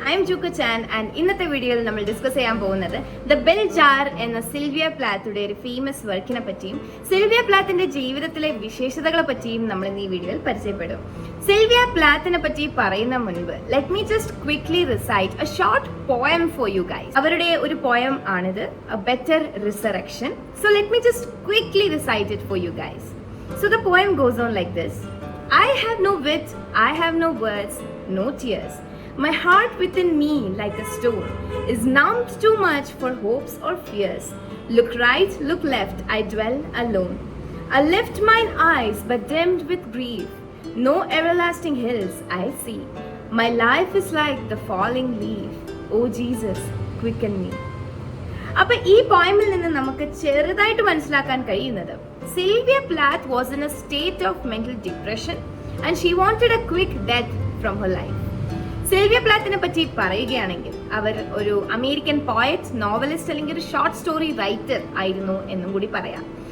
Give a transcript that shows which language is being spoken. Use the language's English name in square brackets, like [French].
[English] I am Juku Chan and [Malayalam] ഇന്നത്തെ വീഡിയോയിൽ നമ്മൾ ഡിസ്കസ് ചെയ്യാൻ പോകുന്നത് ദ ബെൽ ജാർ എന്ന സിൽവിയ പ്ലാത്തിന്റെ ഒരു ഫേമസ് വർക്കിനെ പറ്റിയും സിൽവിയ പ്ലാത്തിന്റെ ജീവിതത്തിലെ വിശേഷതകളെ പറ്റിയും നമ്മൾ ഇന്ന് ഈ വീഡിയോയിൽ പരിചയപ്പെടും. സിൽവിയ പ്ലാത്തിനെ പറ്റി പറയുന്ന മുൻപ് [English] Let me just quickly recite a short poem for you guys. [Malayalam] അവരുടെ ഒരു പോയം ആണിത്, A better resurrection. [English] So let me just quickly recite it for you guys. So the poem goes on like this. I have no wit, I have no words, no tears. My heart within me like a stone is numbed too much for hopes or fears. Look right, look left, I dwell alone. I lift mine eyes but dimmed with grief. No everlasting hills I see. My life is like the falling leaf. Oh Jesus, quicken me. [Malayalam] അപ്പോൾ ഈ പോയമിൽ നിന്ന് നമുക്ക് ചെറുതായിട്ട് മനസ്സിലാക്കാൻ കഴിയുന്നത് [English] Sylvia Plath was in a state of mental depression and she wanted a quick death from her life. [Malayalam] Sylvia പ്ലാത്തിനെ പറ്റി പറയുകയാണെങ്കിൽ അവർ ഒരു അമേരിക്കൻ പോയറ്റ്, നോവലിസ്റ്റ് അല്ലെങ്കിൽ ഒരു ഷോർട്ട് സ്റ്റോറി റൈറ്റർ ആയിരുന്നു എന്നും കൂടി പറയാം.